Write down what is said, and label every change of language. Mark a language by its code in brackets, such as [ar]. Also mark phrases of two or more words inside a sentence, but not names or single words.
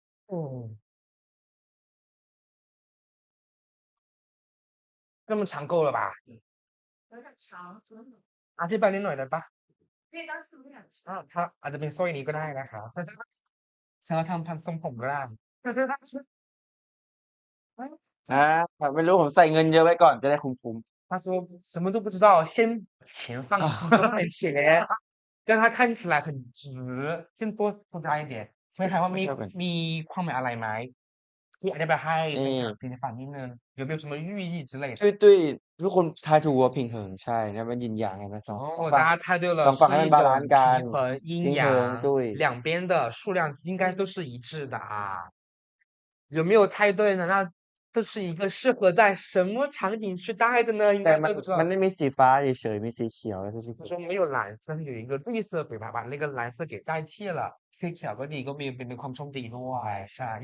[zh] 哦，那么长够了吧？有点长， [th] อธิบายนิดหน่อยได้ปะ [zh] 可以当4个小时。 [th] ถ้าอาจจะเป็นสร้อยนี้ก็ได้นะคะฉันเราทำพันทรงผมก็ได้ อ่าไม่รู้ผมใส่เงินเยอะไว้ก่อนจะได้คุ้ม [zh] 他说什么都不知道，先钱放几多块钱，让它看起来很值，先多加一点。 [th] 所以ถามว่า ไม่ชอบกัน มีความหมายอะไรไหมที่อธิบายให้แฟน นี่ [zh] คลับ听 [th] ฟังนิดนึง [zh] 有没有什么寓意之类的？ [th] ตุ้ยทุกคนทายถูกว่าผิงเหิงใช่นะมันยินหยางนะสอง [zh] 哦， [th] ฝั่ง [zh] 大家猜对了， [th] สองฝั่ง [zh] 是一 [th] ให้มันบาลาน [zh] 种平 [th] ซ์กัน [zh] 衡阴 [th] ผิงเหิง [zh] 阳， ตุ้ย 两边的数量应该都是一致的啊。有没有猜对呢？那这是一个适合在什么场景去戴的呢？应 [th] แต่ [zh] 该都不知道。 [th] มันไม่มีสีฟ้าเฉยๆมีสีเขียวแล้วก็สี [zh] 他说没有蓝色，有一个绿色，把那个蓝色给代替了。 [th] สีเขียวก็ดีก็มีเป็นความโชคดีด้วยใช่